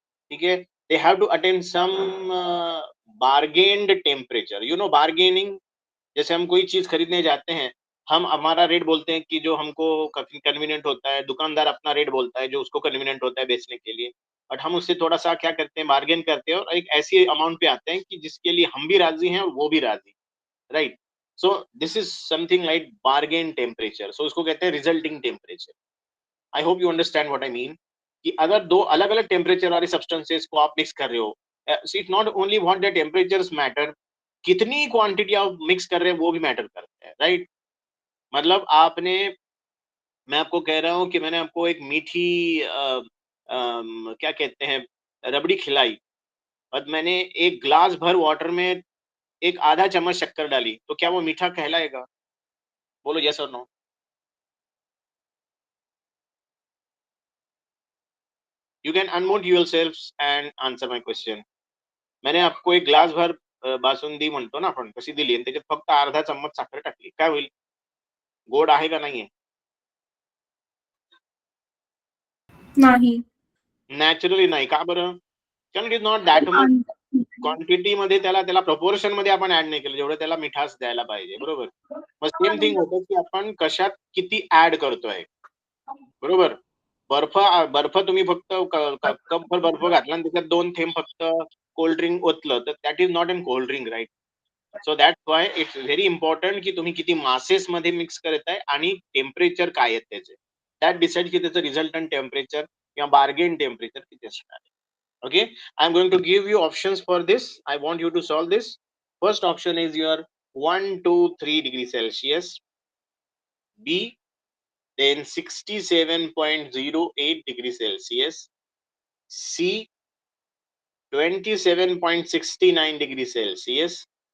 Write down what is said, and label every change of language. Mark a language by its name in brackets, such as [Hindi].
[English] ठीक है, they have to attain some bargained temperature. You know bargaining, [Hindi] जैसे हम कोई चीज खरीदने जाते हैं, हम हमारा रेट बोलते हैं कि जो हमको कन्वीनियंट होता है, दुकानदार अपना रेट बोलता है जो उसको कन्वीनियंट होता है बेचने के लिए, बट हम उससे थोड़ा सा क्या करते हैं, बार्गेन करते हैं और एक ऐसी अमाउंट पे आते हैं कि जिसके लिए हम भी राजी हैं और वो भी राजी, right. [English] so this is something like bargain temperature, [Hindi] सो उसको कहते हैं resulting temperature. [English] I hope you understand what I mean. [Hindi] कि अगर दो अलग अलग टेम्परेचर वाले सब्सटेंसेस को आप मिक्स कर रहे हो, [English] it not only what the temperatures matter, [Hindi] कितनी क्वांटिटी आप मिक्स कर रहे हैं वो भी मैटर करता है, राइट? मतलब आपने, मैं आपको कह रहा हूँ कि मैंने आपको एक मीठी क्या कहते हैं, रबड़ी खिलाई, और मैंने एक ग्लास भर वाटर में एक आधा चम्मच शक्कर डाली, तो क्या वो मीठा कहलाएगा? बोलो यस और no. [English] You can unmute yourself and answer my question. [Hindi] मैंने आपको एक ग्लास भर बासुंदी [Marathi] म्हणतो ना आपण, तशी दिली आणि त्याच्यात फक्त अर्धा चम्मच साखर टाकली, काय होईल? गोड आहे का नाहीये? नाही. नॅचरली नाही. का बरं? कारण [English] it is not that much quantity [Marathi] मध्ये, त्याला त्याला प्रपोर्शन मध्ये आपण ऍड नाही केलं जेवढं त्याला मिठास द्यायला पाहिजे, बरोबर? मग सेम थिंग होतं की आपण कशात किती ऍड करतोय, बरोबर? बर्फ, बर्फ तुम्ही फक्त कपभर बर्फ घातला आणि त्याच्यात 2 थेंब फक्त कोल्ड ड्रिंक ओतलं, तर [English] that is not an cold drink, [Marathi] right? [English] so that's why it's very important [Marathi] की तुम्ही किती मासेस मध्ये मिक्स करताय आणि टेम्परेचर काय आहे त्याचे. दॅट डिसाइड की त्याचं रिझल्टंट टेम्परेचर किंवा बार्गेन टेम्परेचर किती असणार आहे. [English] Okay, I'm going to give you options for this. I want you to solve this. First option is your 1, 2, 3 degrees Celsius. B, then 67.08 degrees Celsius. C, 27.69 degrees Celsius.